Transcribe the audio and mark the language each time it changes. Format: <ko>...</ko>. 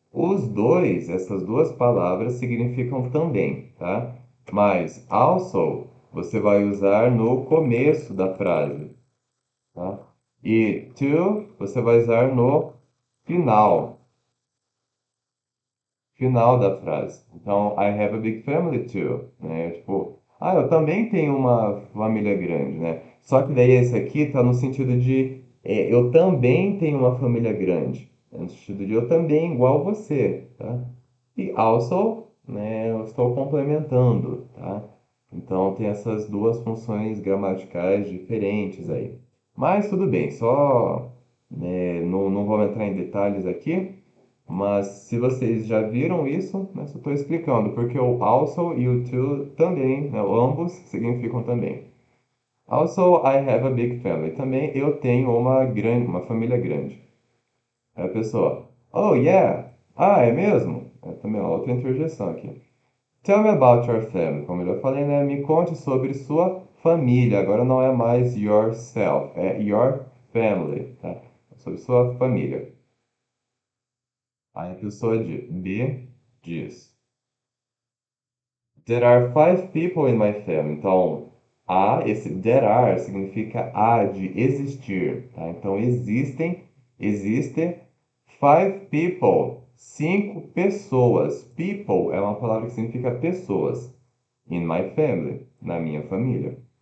<pt>Os dois, essas duas palavras significam também, tá? Mas also você vai usar no começo da frase, tá? E to você vai usar no final da frase. Então,</pt> <en>I have a big family too, né?</en> <pt>Tipo, eu também tenho uma família grande, né? Só que daí esse aqui tá no sentido de eu também tenho uma família grande, né? No sentido de eu também igual você, tá? E also, né, eu estou complementando, tá? Então tem essas duas funções gramaticais diferentes aí. Mas tudo bem, só não vou entrar em detalhes aqui. Mas se vocês já viram isso, né, só estou explicando, porque o also e o to também, né, ambos significam também.</pt> <en>Also, I have a big family.</en> <pt>Também eu tenho uma família grande. Aí a pessoa,</pt> <en>oh yeah,</en> <pt>é mesmo? É também uma outra interjeição aqui.</pt> <en>Tell me about your family.</en> <pt>Como eu já falei, né, me conte sobre sua família. Agora não é mais yourself, é your family, tá? Sobre sua família. Aí a pessoa B diz:</pt> <en>There are 5 people in my family.</en> <pt>Então, esse there are significa há de existir, tá? Então, existe 5 people, 5 pessoas. People é uma palavra que significa pessoas. In my family, na minha família.</pt>